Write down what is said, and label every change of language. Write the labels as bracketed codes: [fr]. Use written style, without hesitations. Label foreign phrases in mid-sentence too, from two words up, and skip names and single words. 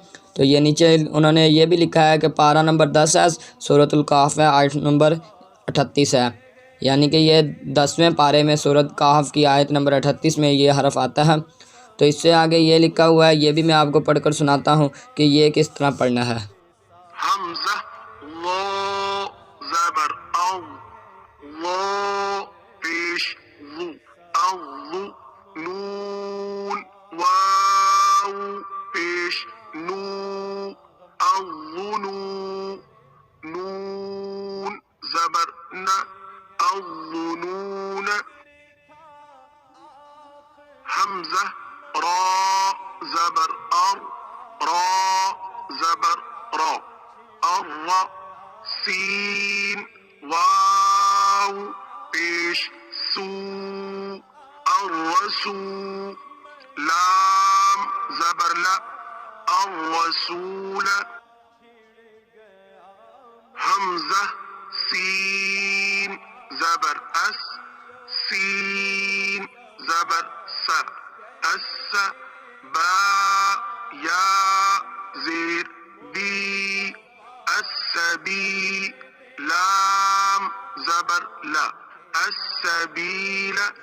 [ur] تو یہ نیچے انہوں نے یہ بھی لکھا ہے کہ پارہ نمبر 10 ہے، سورۃ الکہف ہے، آیت نمبر 38 ہے، یعنی کہ یہ 10ویں پارے میں سورۃ کہف کی آیت نمبر 38 میں یہ حرف آتا ہے۔ تو اس سے آگے یہ لکھا ہوا ہے، یہ بھی میں آپ کو پڑھ کر سناتا ہوں کہ یہ کس طرح پڑھنا ہے۔ حمزہ وا زبر او، وا پیش وو، او نون واو پیش نو، او نو، نون زبر نہ، او نون۔ حمزہ را زبر ار، را زبر را، ار سین واو پیش سو، الرسو، لام زبر لا، الرسول۔ حمزہ سین زبر اس، سین زبر س، اس، با یا زیر بی، السبی، لام زبر لا، السبیل۔